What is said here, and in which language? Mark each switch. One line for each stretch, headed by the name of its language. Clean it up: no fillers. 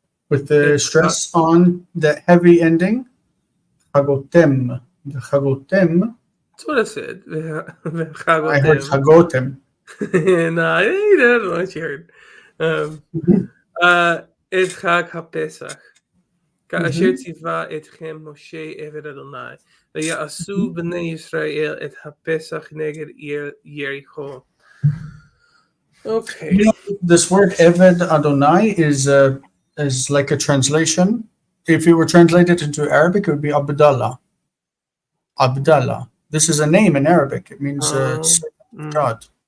English: with the stress on the heavy ending. Chagotem. That's what I said. I heard chagotem. No, you don't know what you heard.
Hebrew: את חג הפסח, כאשר ציווה אתכם משה עבד אדוני, ויעשו בני ישראל את הפסח נגד יריחו.
English: Okay. This word Eved Adonai is like a translation. If it were translated into Arabic, it would be Abdallah. Abdallah. This is a name in Arabic. It means God.